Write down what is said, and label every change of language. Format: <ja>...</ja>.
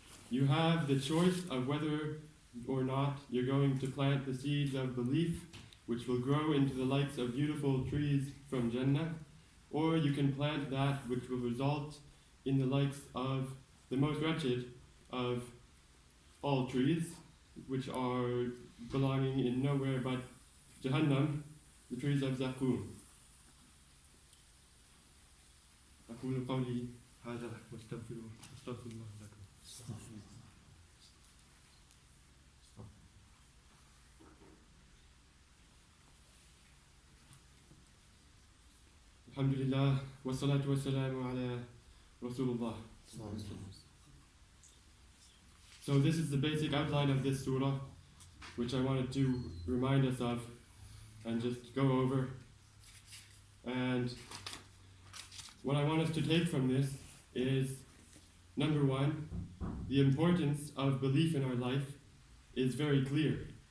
<en>You have the choice of whether or not you're going to plant the seeds of belief, which will grow into the likes of beautiful trees from Jannah, or you can plant that which will result in the likes of the most wretched of all trees, which are belonging in nowhere but Jahannam, the trees of Zakum.</en> <ar>أقول قولي هذا واستغفر الله لكم. الحمد لله والصلاة والسلام على Rasulullah.</ar> <en>So this is the basic outline of this surah, which I wanted to remind us of and just go over. And what I want us to take from this is, number one, the importance of belief in our life is very clear.</en>